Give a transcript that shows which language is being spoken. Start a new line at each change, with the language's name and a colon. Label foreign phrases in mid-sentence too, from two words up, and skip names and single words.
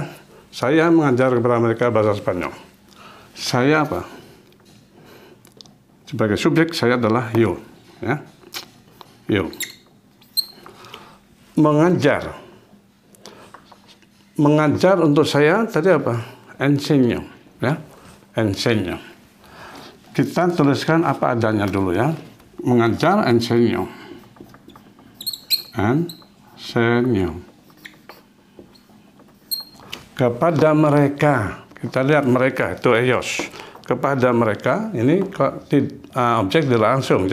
Indonesian: Saya mengajar kepada mereka bahasa Spanyol. Saya apa? Sebagai subjek saya adalah yo, ya, yo. Mengajar mengajar untuk saya tadi apa?
Spanish: Enseño, ya, enseño.
Indonesian: Kita tuliskan apa adanya dulu ya. Mengajar,
Spanish: enseño, enseño.
Indonesian: Kepada mereka, kita lihat mereka itu ellos. Kepada mereka ini objek langsung.